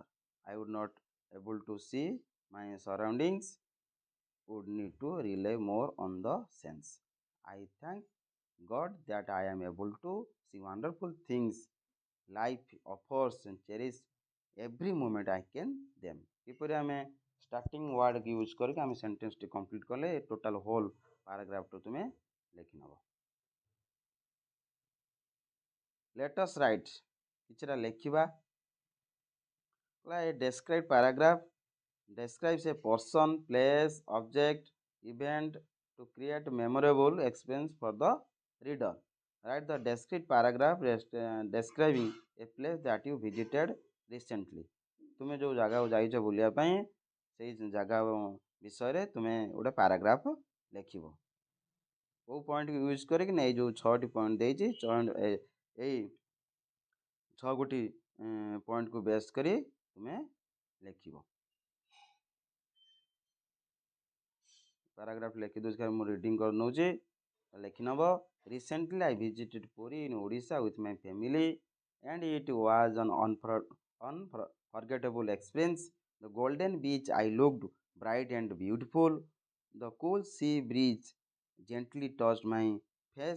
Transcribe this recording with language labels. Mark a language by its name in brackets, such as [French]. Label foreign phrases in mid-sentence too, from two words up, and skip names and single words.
[English] I would not able to see my surroundings, would need to rely more on the sense. I thank God that I am able to see wonderful things life offers and cherish every moment I can them. [Odia] କିପରି ଆମେ [English] starting word use [Odia] କରିକି ଆମେ ସେଣ୍ଟେନ୍ସଟି କମ୍ପ୍ଲିଟ୍ କଲେ [English] total whole [Odia] ପାରାଗ୍ରାଫଟୁ ତୁମେ ଲେଖିନେବ। [English] let's write [Odia] କିଛିଟା ଲେଖିବା। [English] A described paragraph describes a person, place, object, event to create memorable experience for the reader. Write the described paragraph describing a place that you visited recently. [Odia] ତୁମେ ଯେଉଁ ଜାଗାକୁ ଯାଇଛ ବୁଲିବା ପାଇଁ ସେଇ ଜାଗା ବିଷୟରେ ତୁମେ ଗୋଟେ ପାରାଗ୍ରାଫ ଲେଖିବ। କେଉଁ ପଏଣ୍ଟକୁ ୟୁଜ୍ କରିକି ନା ଏଇ ଯେଉଁ 6ଟି ପଏଣ୍ଟ ଦେଇଛି ଏଇ 6 ଗୋଟି ପଏଣ୍ଟକୁ ବେସ୍ କରି ତୁମେ ଲେଖିବ। paragraph ଲେଖି ଦେଉଛି ମୁଁ ରିଡ଼ିଂ କରିନେଉଛି ଲେଖି ନେବ। [English] Recently I visited Puri in Odisha with my family and it was an unforgettable experience. The golden beach I looked bright and beautiful. The cool sea breeze gently touched my face.